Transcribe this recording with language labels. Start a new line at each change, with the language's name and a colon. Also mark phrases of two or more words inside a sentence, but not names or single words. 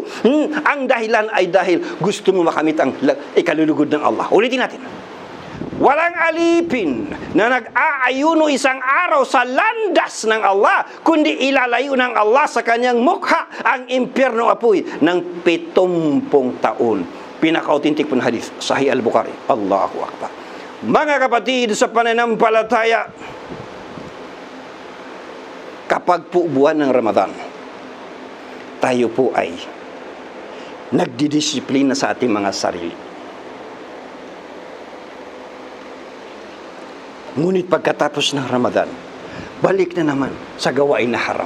Filipino: Ang dahilan ay dahil gusto mo makamit ang ikalulugod ng Allah. Ulitin natin. Walang alipin na nag-aayuno isang araw sa landas ng Allah, kundi ilalayo ng Allah sa kanyang mukha ang impyerno apoy ng 70 taon. Pinaka-authentic po na hadith, Sahih al-Bukhari.
Arabic: الله أكبر.
Filipino: Mga kapatid sa pananampalataya, kapag po buwan ng Ramadan, tayo po ay nagdidisiplina sa ating mga sarili. Ngunit pagkatapos ng Ramadan, balik na naman sa gawain na haram.